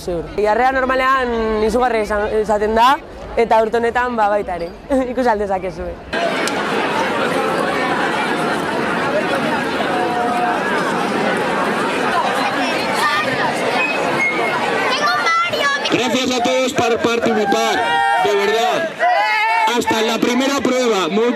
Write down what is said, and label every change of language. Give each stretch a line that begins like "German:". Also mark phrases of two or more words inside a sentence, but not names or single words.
Basque: Jarrea normalean izugarri izaten da, eta urte honetan baita ere. Ikus aldezakezue.
Spanish: Gracias a todos por participar, de verdad. Hasta la primera prueba.